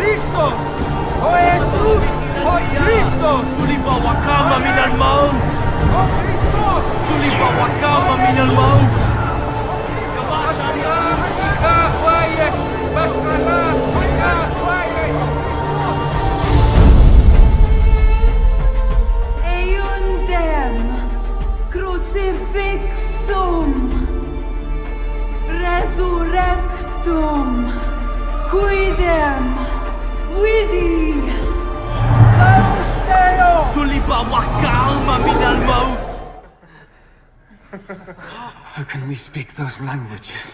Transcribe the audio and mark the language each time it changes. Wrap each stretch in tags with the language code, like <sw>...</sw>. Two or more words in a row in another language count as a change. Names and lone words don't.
<ar>Kristus, oh Yesus, oh Kristus, صلب وقام من الموت, oh Kristus, صلب وقام من الموت.</ar> <la>Eiundem crucifixum resurrectum quidem vidi Laus Deo,</la> <ar>صلب وقام من الموت.</ar> <en>How can we speak those languages?</en>